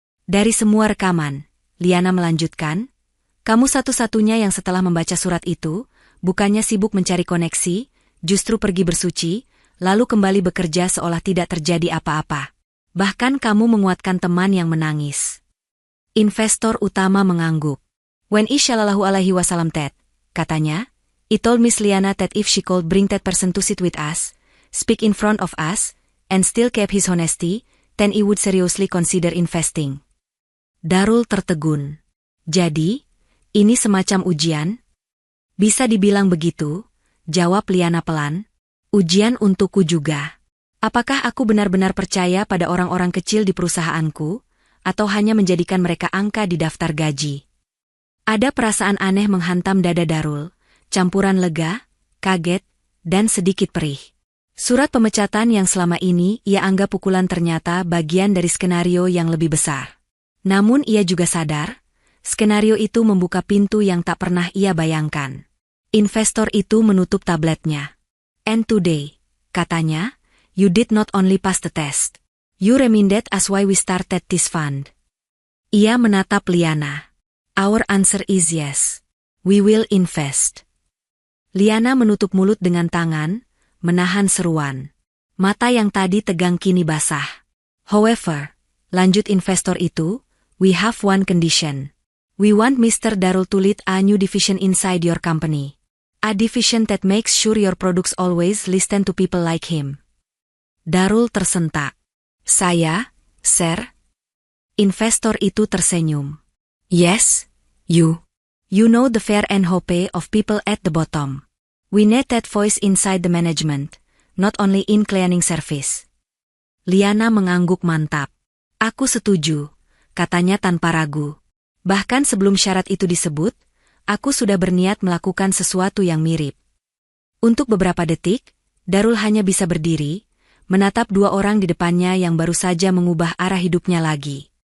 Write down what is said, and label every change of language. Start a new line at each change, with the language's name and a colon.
Indonesian: Dari semua rekaman, Liana melanjutkan, kamu satu-satunya yang setelah membaca surat itu, bukannya sibuk mencari koneksi, justru pergi bersuci, lalu kembali bekerja seolah tidak terjadi apa-apa. Bahkan kamu menguatkan teman yang menangis. Investor utama mengangguk.
English: When
Arabic: Sallallahu Alaihi Wasallam
English: Ted,
Indonesian: katanya,
English: he told Miss Liana that if she could bring that person to sit with us, speak in front of us, and still keep his honesty, then he would seriously consider investing.
Indonesian: Darul tertegun. Jadi, ini semacam ujian? Bisa dibilang begitu, jawab Liana pelan. Ujian untukku juga. Apakah aku benar-benar percaya pada orang-orang kecil di perusahaanku, atau hanya menjadikan mereka angka di daftar gaji? Ada perasaan aneh menghantam dada Darul, campuran lega, kaget, dan sedikit perih. Surat pemecatan yang selama ini ia anggap pukulan ternyata bagian dari skenario yang lebih besar. Namun ia juga sadar, skenario itu membuka pintu yang tak pernah ia bayangkan. Investor itu menutup tabletnya.
English: And today,
Indonesian: katanya,
English: you did not only pass the test. You reminded us why we started this fund.
Indonesian: Ia menatap Liana.
English: Our answer is yes. We will invest.
Indonesian: Liana menutup mulut dengan tangan, menahan seruan. Mata yang tadi tegang kini basah.
English: However,
Indonesian: lanjut investor itu,
English: we have one condition. We want Mr. Darul to lead a new division inside your company. A division that makes sure your products always listen to people like him.
Indonesian: Darul tersentak. Saya, sir? Investor itu tersenyum.
English: Yes, you. You know the fear and hope of people at the bottom. We need that voice inside the management, not only in cleaning service.
Indonesian: Liana mengangguk mantap. Aku setuju, katanya tanpa ragu. Bahkan sebelum syarat itu disebut, aku sudah berniat melakukan sesuatu yang mirip. Untuk beberapa detik, Darul hanya bisa berdiri, menatap dua orang di depannya yang baru saja mengubah arah hidupnya lagi.